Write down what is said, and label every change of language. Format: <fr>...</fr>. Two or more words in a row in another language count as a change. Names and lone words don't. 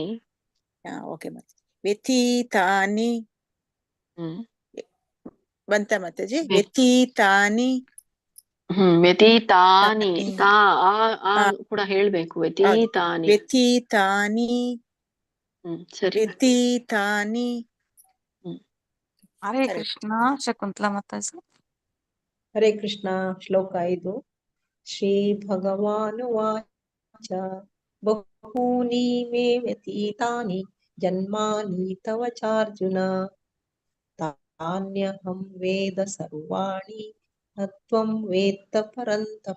<kn>ಓಕೆ ಮಾತಾಜಿ. ವ್ಯತೀತಾನಿ ಬಂತ ಮಾತಾಜಿ? ವ್ಯತೀತಾನಿ ವ್ಯತೀತಾನಿ. ತಾನಿ. ತಾ ಆ ಕೂಡ ಹೇಳ್ಬೇಕು. ವ್ಯತೀತಾನಿ. ವ್ಯತೀತಾನಿ ಸರಿ. ವ್ಯತೀತಾನಿ. ಹರೇ ಕೃಷ್ಣ. ಶಕುಂತಲಾ ಮಾತಾಜಿ. ಹರೇ ಕೃಷ್ಣ. ಶ್ಲೋಕ 5.</kn> <sa>ಶ್ರೀ ಭಗವಾನುವಾಚ ಬಹೂನಿ ಮೇ ವ್ಯತೀತಾನಿ ಜನ್ಮಾನಿ ತವ ಚಾರ್ಜುನ ತಾನ್ಯಹಂ ವೇದ ಸರ್ವಾಣಿ ನ ತ್ವಂ ವೇತ್ತ ಪರಂತಪ.</sa>